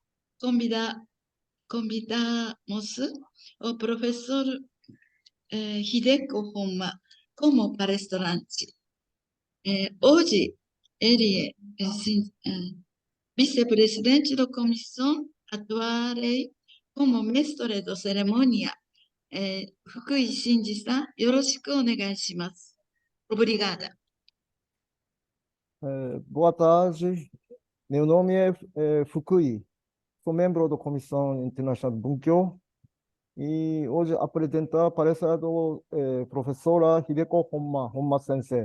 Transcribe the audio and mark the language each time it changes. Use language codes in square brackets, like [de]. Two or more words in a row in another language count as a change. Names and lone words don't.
[pt] Convidamos o professor Hideko Honma como palestrante. Hoje, ele é vice-presidente da comissão, atuarei como mestre de cerimônia. [ja] Fukui Shinji-san, よろしくお願いします. [pt] Obrigada. Boa tarde, meu nome é Fukui, sou membro da Comissão Internacional de Bunkyo e hoje apresentar a palestra do professora Hideko Honma Sensei.